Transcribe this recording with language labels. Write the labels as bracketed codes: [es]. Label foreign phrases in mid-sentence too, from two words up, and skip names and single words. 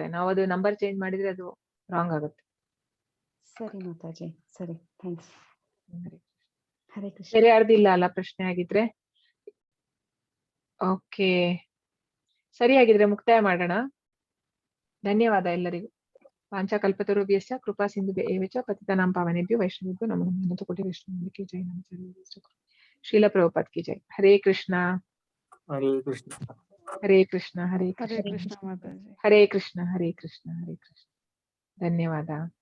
[kn] ನಾವು ಅದು [en] number change [kn] ಮಾಡಿದ್ರೆ ಅದು ರಾಂಗ್ ಆಗುತ್ತೆ. ಸರಿ ಮಾತಾಜಿ, ಸರಿ, ಥ್ಯಾಂಕ್ಸ್. ಹರೇ ಕೃಷ್ಣ. ಬೇರೆ ಯಾರ್ದಿಲ್ಲ ಅಲ್ಲ ಪ್ರಶ್ನೆ ಆಗಿದ್ರೆ? ಓಕೆ, ಸರಿ, ಆಗಿದ್ರೆ ಮುಕ್ತಾಯ ಮಾಡೋಣ. ಧನ್ಯವಾದ ಎಲ್ಲರಿಗೂ. [sa] ವಾಂಛಾಕಲ್ಪತರುಭ್ಯಶ್ಚ ಕೃಪಾ ಸಿಂಧುಭ್ಯ ಏವ ಚ ಪತಿತಾನಾಂ ಪಾವನೇಭ್ಯೋ ವೈಷ್ಣವೇಭ್ಯೋ ನಮೋ ನಮಃ. ಅನಂತಕೋಟಿ ವೈಷ್ಣವೇಭ್ಯೋ [hi] की जय. [sa] ಶ್ರೀಲ ಪ್ರಭುಪಾದ [hi] की जय. [sa] ಹರೇ ಕೃಷ್ಣ. [kn] ಹರೇ ಕೃಷ್ಣ. ಹರೇ ಕೃಷ್ಣ. ಹರೇ ಹರೇ ಕೃಷ್ಣ. ಕೃಷ್ಣ ಮಾತಾಜಿ. ಹರೇ ಕೃಷ್ಣ. ಹರೇ ಕೃಷ್ಣ. ಹರೇ ಕೃಷ್ಣ. ಧನ್ಯವಾದ.